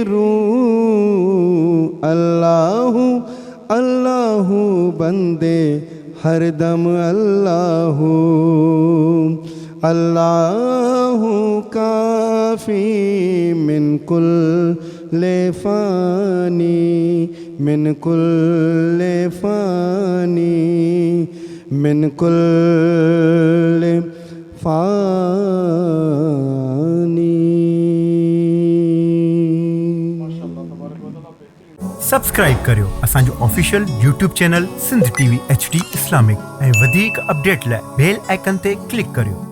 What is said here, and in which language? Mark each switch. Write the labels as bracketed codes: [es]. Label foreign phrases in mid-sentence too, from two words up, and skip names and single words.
[ur] روح، اللہ اللہ بندے ہر دم اللہ، اللہ کافی من کل فانی، من کل فانی، من کل فانی۔ [sd] سبسکرائب करियो असांजो [en] official YouTube channel [sd] सिंध TV HD इस्लामिक ऐं वधीक अपडेट लाइ [en] bell icon [sd] ते क्लिक करियो।